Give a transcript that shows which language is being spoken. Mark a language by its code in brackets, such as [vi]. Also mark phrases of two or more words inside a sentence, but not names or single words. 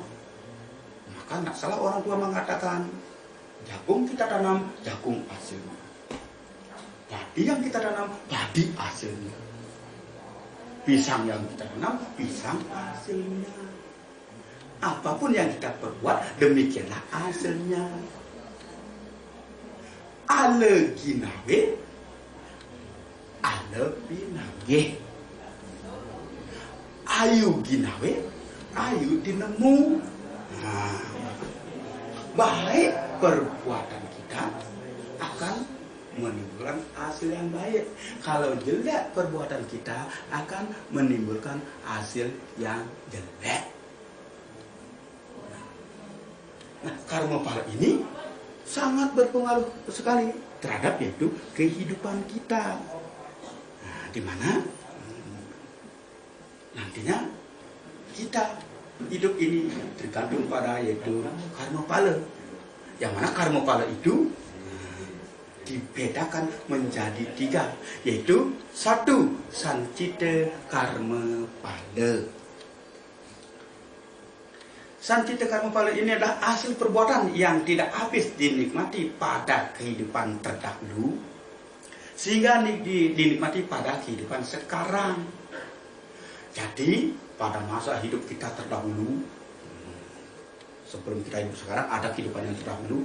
[id] Maka tidak salah orang tua mengatakan, jagung kita tanam, jagung hasilnya. Padi yang kita tanam, padi hasilnya. Pisang yang kita tanam, pisang hasilnya. Apapun yang kita perbuat, demikianlah hasilnya. [ban] Ale ginawe, ale binage. Ayu ginawe, ayu dinemu. [id] Nah, baik perbuatan kita akan menimbulkan hasil yang baik. Kalau jelek perbuatan kita akan menimbulkan hasil yang jelek. Nah, karma pala ini sangat berpengaruh sekali terhadap yaitu kehidupan kita. Nah, di mana nantinya kita hidup ini tergantung pada yaitu karma pala. Yang mana karma pala itu dibedakan menjadi 3, yaitu 1 sancita karma pala. Sancita karma pala ini adalah hasil perbuatan yang tidak habis dinikmati pada kehidupan terdahulu sehingga dinikmati pada kehidupan sekarang. Jadi pada masa hidup kita terdahulu, sebelum kita hidup sekarang, ada kehidupan yang terdahulu.